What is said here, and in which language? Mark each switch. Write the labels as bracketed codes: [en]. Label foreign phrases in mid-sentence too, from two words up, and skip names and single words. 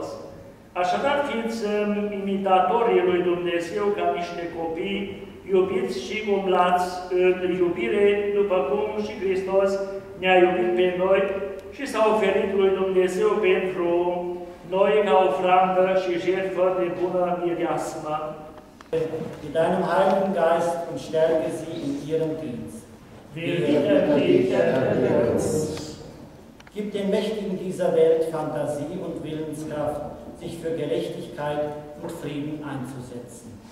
[ro] Așadar fiți imitatorii lui Dumnezeu ca niște copii, iubiți și umblați în iubire, după cum și Hristos ne-a iubit pe noi și s-a oferit lui Dumnezeu pentru noi ca ofrandă și jertfă de bună mireasmă. [de] Mit deinem Heiligen Geist und stärke sie in ihrem Dienst. Gib den Mächtigen dieser Welt Fantasie und Willenskraft, sich für Gerechtigkeit und Frieden einzusetzen.